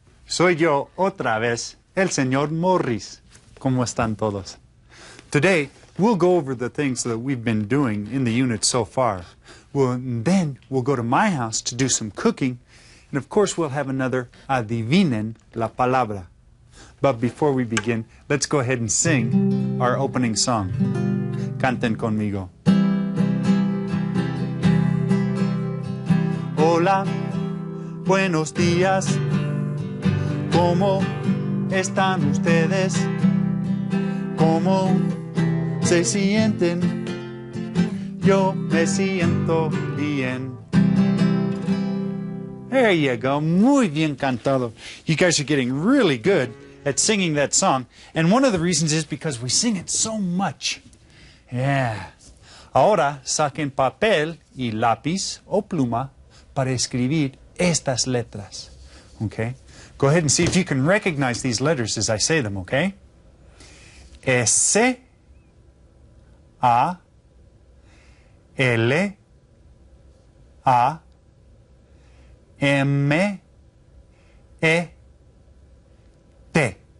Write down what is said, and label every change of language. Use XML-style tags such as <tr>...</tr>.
<es>Soy yo otra vez, el señor Morris. ¿Cómo están todos?</es> <en>Today, we'll go over the things that we've been doing in the unit so far. Then we'll go to my house to do some cooking, and of course we'll have another Adivinen la Palabra. But before we begin, let's go ahead and sing our opening song.</en> <es>Canten conmigo. Hola, buenos días. ¿Cómo están ustedes? ¿Cómo se sienten? Yo me siento bien.</es> <en>There you go.</en> <es>Muy bien cantado.</es> <en>You guys are getting really good at singing that song. And one of the reasons is because we sing it so much. Yeah.</en> <es>Ahora saquen papel y lápiz o pluma para escribir estas letras.</es> <en>Okay? Go ahead and see if you can recognize these letters as I say them, okay? S, A, L, A, M, E, T.</en>